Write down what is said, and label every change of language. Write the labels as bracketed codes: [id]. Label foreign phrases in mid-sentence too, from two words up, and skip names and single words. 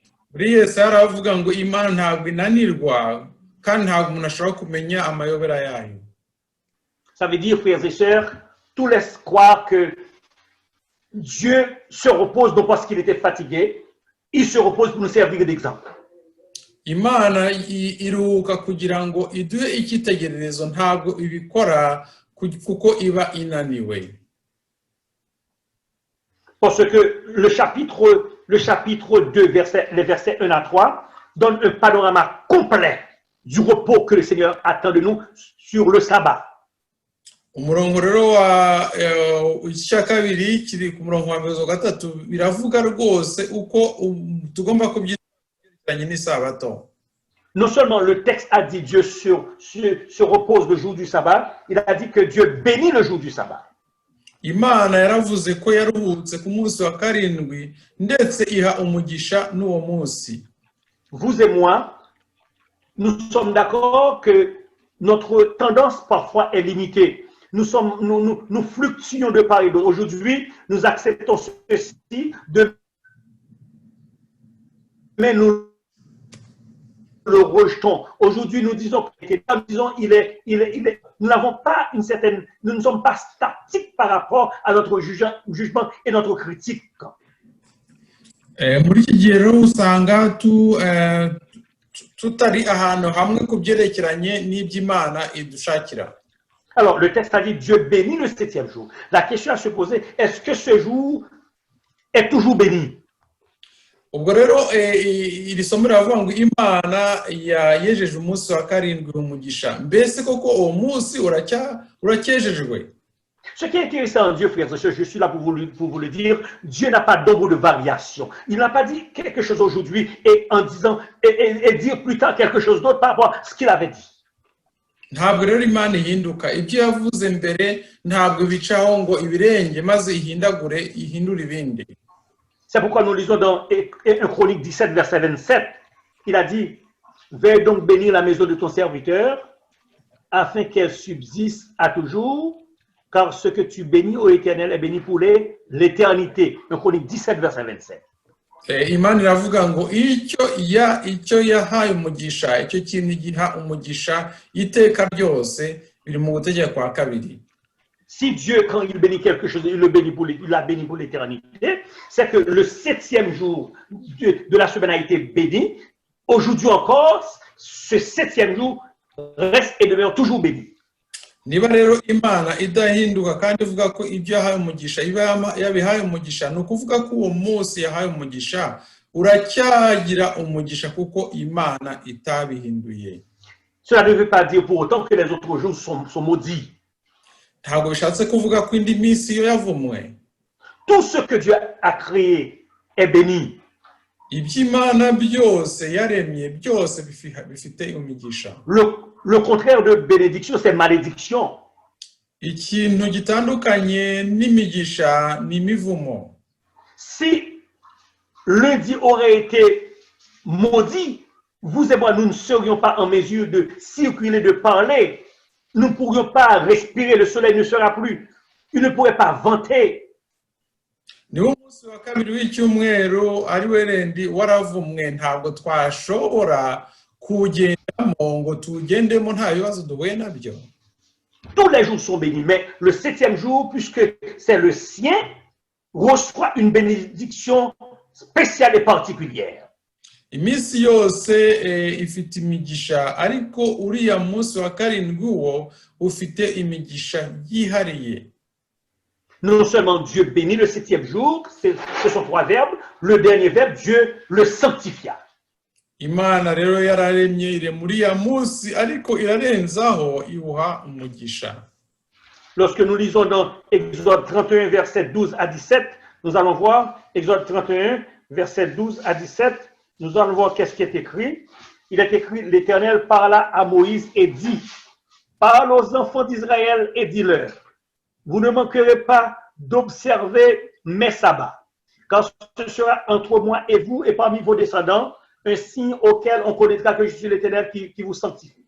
[fr] Ça veut dire, frères et sœurs, tout laisse croire que Dieu se repose non parce qu'il était fatigué, il se repose pour nous servir d'exemple. [rw] Imana iruhuka kugira ngo iduhe icyitegererezo, ntabwo ibikora kuko iba inaniwe. [fr] Parce que le chapitre 2, les versets 1 à 3, donne un panorama complet du repos que le Seigneur attend de nous sur le sabbat. [rw] Umurongo rero wa icya kabiri kiri ku murongo wa 3 biravuga rwose uko tugomba kubyitanya n'isabato. [fr] Non seulement le texte a dit Dieu se repose le jour du sabbat, il a dit que Dieu bénit le jour du sabbat. [rw] Imana yaravuze ko yaruhutse ku munsi wa karindwi ndetse iha umugisha n'uwo munsi. [fr] Vous et moi, nous sommes d'accord que notre tendance parfois est limitée. nous fluctuons de part et d'autre. Aujourd'hui, nous acceptons ceci, mais nous le rejetons. Aujourd'hui, nous disons nous n'avons pas nous ne sommes pas statiques par rapport à notre jugement et notre critique. [rw] Muri iki gihe rero usanga tutari ahantu hamwe ku byerekeranye n'iby'Imana idushakira. [fr] Alors, le texte a dit Dieu bénit le 7e jour. La question à se poser, est-ce que ce jour est toujours béni? [rw] Ubwo rero iri somo riravuga ngo Imana yejeje umunsi wa karindwi umugisha. Mbese koko uwo munsi urakejejwe? [fr] Ce qui est intéressant en Dieu, frères et sœurs, je suis là pour vous le dire, Dieu n'a pas d'ombre de variation. Il n'a pas dit quelque chose aujourd'hui et en disant et dire plus tard quelque chose d'autre par rapport à ce qu'il avait dit. [rw] Ntabwo rero Imana ihinduka, ibyo yavuze mbere ntabwo bicaho ngo ibirenge maze ihindure ibindi. [fr] C'est pourquoi nous lisons dans 1 Chronique 17, verset 27, il a dit « Veille donc bénir la maison de ton serviteur, afin qu'elle subsiste à toujours, car ce que tu bénis au Éternel est béni pour l'éternité. » 1 Chronique 17, verset 27. [rw] Imana iravuga ngo icyo yahaye umugisha, icyo kintu giha umugisha iteka ryose, biri mu gutegeka kwa kabiri. [fr] Si Dieu, quand il bénit quelque chose, il l'a béni pour l'éternité, c'est que le 7e jour de la semaine a été béni. Aujourd'hui encore, ce 7e jour reste et demeure toujours béni. [rw] Niba rero Imana idahinduka kandi ivuga ko ibyo yahaye umugisha yabihaye umugisha, ni ukuvuga ko uwo munsi yahaye umugisha uracyagira umugisha kuko Imana itabihinduye. [fr] Cela ne veut pas dire pour autant que les autres jours sont maudits. [rw] Ntabwo bishatse kuvuga ko indi minsi yo yavumwe. [fr] Tout ce que Dieu a créé est béni. [rw] Iby'Imana byose yaremye byose bifite umugisha. [fr] Le contraire de bénédiction, c'est malédiction. [rw] Ikintu gitandukanye n'imigisha ni imivumo. [fr] Si lundi aurait été maudit, vous et moi, nous ne serions pas en mesure de circuler, de parler. Nous ne pourrions pas respirer, le soleil ne sera plus. Il ne pourrait pas vanter. [rw] Niwo munsi wa kabiri w'icyumweru ari werendi waravumwe, ntabwo twashobora kugendamo ngo tugendemo nta bibazo duhuye nabyo. [fr] Tous les jours sont bénis, mais le 7e jour, puisque c'est le sien, reçoit une bénédiction spéciale et particulière. [rw] Iminsi yose ifite imigisha, ariko uriya munsi wa karindwi wo ufite imigisha yihariye. [fr] Non seulement Dieu bénit le 7e jour, ce sont 3 verbes, le dernier verbe, Dieu le sanctifia. [rw] Imana rero yararemye irema uriya munsi, ariko irarenzaho iwuha umugisha. [fr] Lorsque nous lisons dans Exode 31, verset 12 à 17, nous allons voir, Exode 31, verset 12 à 17, nous allons voir qu'est-ce qui est écrit. Il est écrit, l'Éternel parla à Moïse et dit, parle aux enfants d'Israël et dis-leur, vous ne manquerez pas d'observer mes sabbats, car ce sera entre moi et vous et parmi vos descendants un signe auquel on connaîtra que je suis l'Éternel qui vous sanctifie.